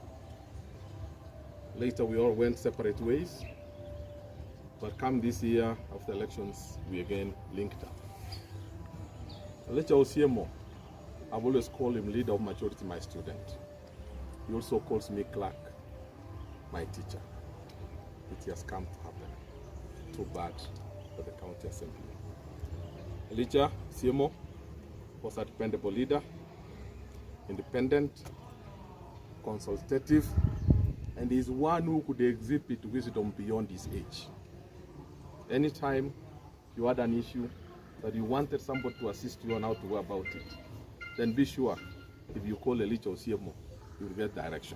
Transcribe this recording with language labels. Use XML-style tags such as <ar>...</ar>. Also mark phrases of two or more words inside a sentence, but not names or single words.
<en>Later we all went separate ways, but come this year after elections we again linked up. ELIJA OSIEMO, I've always called him leader of majority, my student. He also calls me clerk, my teacher. It has come to happen. Too bad for the county assembly. ELIJA OSIEMO was a dependable leader, independent, consultative, and is one who could exhibit wisdom beyond his age. Anytime you had an issue that you wanted somebody to assist you on how to go about it, then be sure if you call ELIJA OSIEMO, you will get direction.</en>